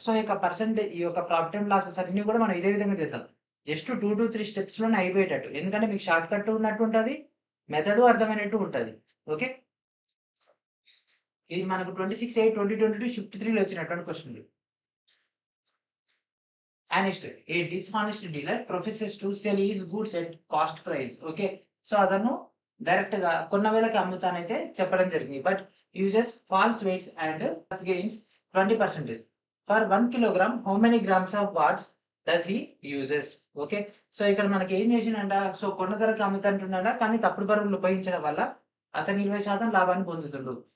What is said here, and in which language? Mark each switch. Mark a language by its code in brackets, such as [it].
[te] So, ఈ యొక్క profit and losses అన్నీ కూడా మనం ఇదే విధంగా చేద్దాం. జస్ట్ 2-3 స్టెప్స్‌లోనే అయిపోయేటట్టు. ఎందుకంటే మీకు షార్ట్ కట్ ఉన్నట్టు ఉంటది. మెథడు అర్థమైనట్టు ఉంటది. ఓకే. ఇది మనకు 26/8/2022 షిఫ్ట్ 3లో వచ్చినటువంటి క్వెషన్‌లు. [en] Honest. A dishonest dealer professes to sell his goods at cost price. [te] Okay. So, అతను డైరెక్ట్‌గా కొన్న వేలకి అమ్ముతానైతే చెప్పడం జరిగింది. [en] But uses false weights and gains 20%. For 1 kilogram how many grams of what's does he uses? Okay. [te] So, ఇక్కడ మనకి ఏం చేసిండంట? So, కొన్న ధరకి అమ్ముతాంటున్నాడా? కానీ తప్పుడు బరువులు ఉపయోగించడం వల్ల అతను 20% లాభాన్ని పొందుతుండు.